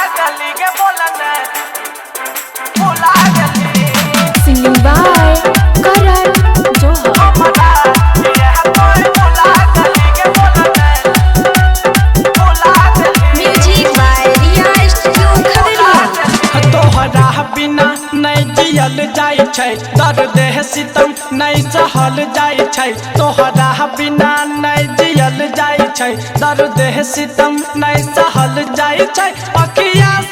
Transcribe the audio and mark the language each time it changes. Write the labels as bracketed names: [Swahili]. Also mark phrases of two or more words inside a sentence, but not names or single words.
[English] Singing by Karan Johar. Music by Riya Studio Khaderia. [Maithili] तोहरा बिना नहीं जियल जाय छै, दर्द सितम नहीं सहल जाय छै। तोहरा बिना नहीं जियल जाय छै, दर्द सितम नहीं सहल जाय छै। अखिया